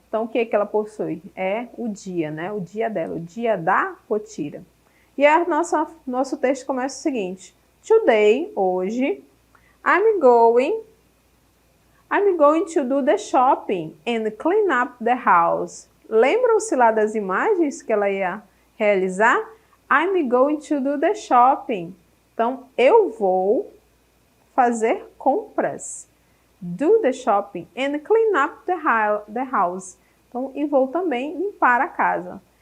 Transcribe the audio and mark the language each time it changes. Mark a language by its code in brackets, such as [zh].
[pt] Então, o que é que ela possui? É o dia, né? O dia dela, o dia da Potira. E nosso texto começa o seguinte: [en] Today, hoje, I'm going to do the shopping and clean up the house. [pt] Lembram-se lá das imagens que ela ia realizar? [en] I'm going to do the shopping. [pt] Então, eu vou fazer compras. [en] Do the shopping and clean up the house. [pt] Então, e vou também limpar a casa.